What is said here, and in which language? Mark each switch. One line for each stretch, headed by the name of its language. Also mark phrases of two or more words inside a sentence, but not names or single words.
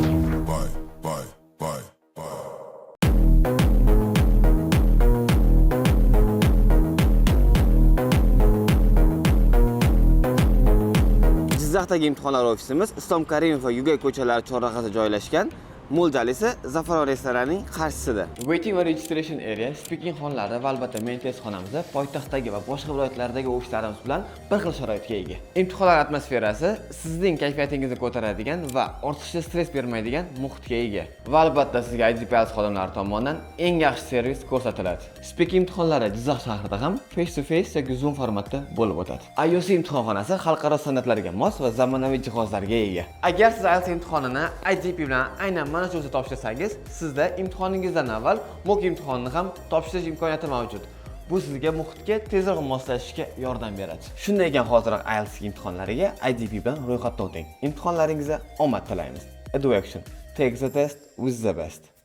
Uzbek: Jizzaxdagi imtihonlar ofisimiz Islom Karimov va Yugay ko'chalari chorrahasida joylashgan. Mo'ljal esa Zafaron restoranining qarshisida. Waiting va
English: registration area,
Uzbek: speaking xonalari va albatta men test xonamizda poytaxtdagi va boshqa viloyatlardagi ofislarimiz bilan bir xil sharoitga ega. Imtihonlar atmosferasi sizning kayfiyatingizni ko'taradigan va ortiqcha stress bermaydigan muhitga ega. Va albatta sizga IDP IELTS xodimlari tomonidan eng yaxshi servis ko'rsatiladi. Speaking imtihonlari Jizzax shahrida ham
English: face to face
Uzbek: yoki Zoom formatda bo'lib o'tadi. IOC imtihonxonasi xalqaro standartlarga mos va zamonaviy jihozlarga ega. Agar siz IELTS imtihonini IDP bilan aynan mana shu topshirsangiz, sizda imtihoningizdan avval mock imtihonni ham topshirish imkoniyati mavjud. Bu sizga muhitga tezroq moslashishga yordam beradi. Shunday ekan, hoziroq IELTS imtihonlariga IDP bilan ro'yxatdan o'ting. Imtihonlaringizga omad tilaymiz. Edu Action.
English: Take the test with the best.